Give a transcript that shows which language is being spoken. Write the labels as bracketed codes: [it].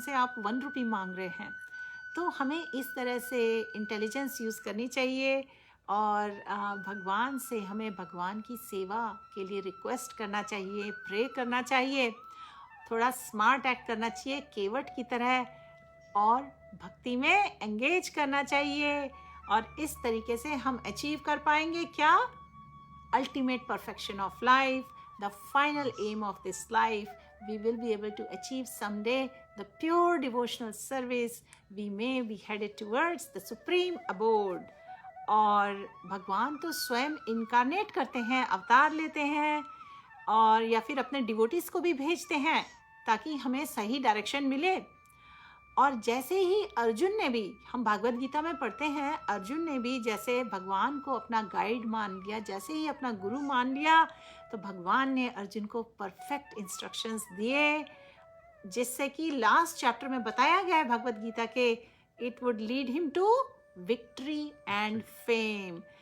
[hi] उनसे आप 1 रुपी मांग रहे हैं। तो हमें इस तरह से इंटेलिजेंस यूज़ करनी चाहिए और भगवान से हमें भगवान की सेवा के लिए रिक्वेस्ट करना चाहिए, प्रे करना चाहिए, थोड़ा स्मार्ट एक्ट करना चाहिए केवट की तरह, और भक्ति में एंगेज करना चाहिए। और इस तरीके से हम अचीव कर पाएंगे क्या? [en] Ultimate perfection of life, the final aim of this life. We will be able to achieve someday the pure devotional service. We may be headed towards the supreme abode. [hi] और भगवान तो स्वयं इनकारनेट करते हैं, अवतार लेते हैं, और या फिर अपने डिवोटीज को भी भेजते हैं ताकि हमें सही डायरेक्शन मिले। और जैसे ही अर्जुन ने भी, हम भागवत गीता में पढ़ते हैं, अर्जुन ने भी जैसे भगवान को अपना गाइड मान लिया, जैसे ही अपना गुरु मान लिया, तो भगवान ने अर्जुन को परफेक्ट इंस्ट्रक्शंस दिए, जिससे कि लास्ट चैप्टर में बताया गया है भगवत गीता के, [en] It would lead him to victory and fame.